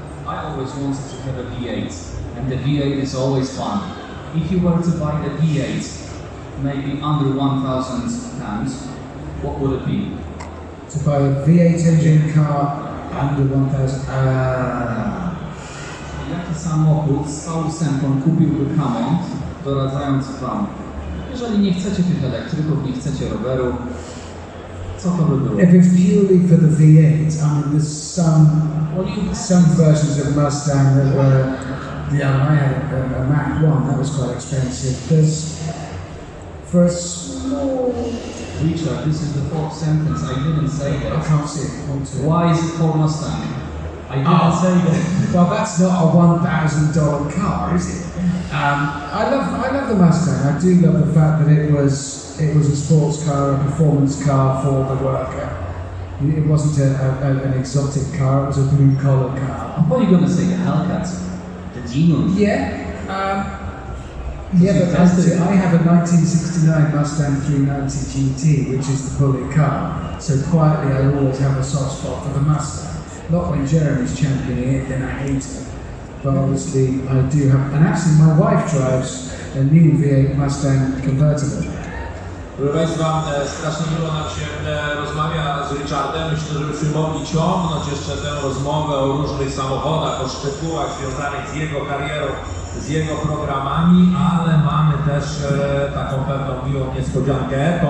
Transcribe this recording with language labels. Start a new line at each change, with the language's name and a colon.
English: I always wanted to have a V8, and the V8 is always fun. If you were to buy a V8, maybe under 1,000 pounds, what would it be? To buy a V8 engine car under 1,000.
Polish: Jaki samochód z V8 kupiłby Hammond, doradzający Wam? Jeżeli nie chcecie tych elektryków, nie chcecie roweru, co to by było?
English: If it's purely for the V8, I mean, there's some versions of Mustang that were, I had a Mach 1, that was quite expensive. There's, for a small... Richard, this is the fourth sentence, I didn't say that. I can't see it. Why is it for Mustang? I didn't say that. Well, that's not a $1,000 car, is it? I love the Mustang. I do love the fact that it was a sports car, a performance car for the worker. It wasn't an exotic car, it was a blue-collar car. What are you going to say, the Hellcat? The Demon? Yeah. But I have a 1969 Mustang 390 GT, which is the bullet car. So quietly, I always have a soft spot for the Mustang. Not when Jeremy's championing it, then I hate it. But obviously, I do have, and actually my wife drives a new V8 Mustang convertible.
Polish: Proszę Państwa, strasznie miło nam się rozmawia z Richardem. Myślę, że byśmy mogli ciągnąć jeszcze tę rozmowę o różnych samochodach, o szczegółach związanych z jego karierą, z jego programami, ale mamy też taką pewną miłą niespodziankę.